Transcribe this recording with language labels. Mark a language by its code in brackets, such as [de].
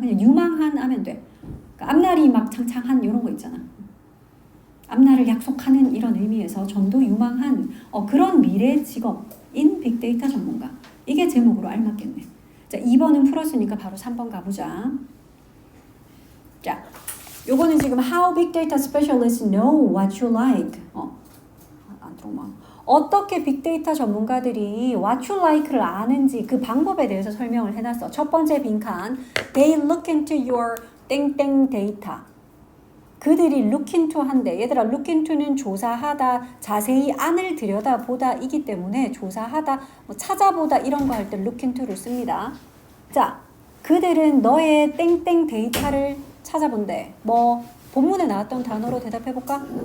[ko] 그냥 유망한 하면 돼. 그러니까 앞날이 막 창창한 이런 거 있잖아. 앞날을 약속하는 이런 의미에서 전도 유망한 그런 미래 직업인 빅데이터 전문가. 이게 제목으로 알맞겠네. 자, 2번은 풀었으니까 바로 3번 가보자. 자, 요거는 지금 [en] How big data specialists know what you like. [ko] 안 들어오마. 어떻게 빅데이터 전문가들이 [en] what you like [ko] 를 아는지 그 방법에 대해서 설명을 해놨어. 첫 번째 빈칸. [en] They look into your [ko] 땡땡 데이터. 그들이 look into 한대. 얘들아 look into는 조사하다, 자세히 안을 들여다보다 이기 때문에 조사하다, 뭐 찾아보다 이런 거 할 때 look into를 씁니다. 자, 그들은 너의 땡땡 데이터를 찾아본대. 뭐 본문에 나왔던 단어로 대답해볼까?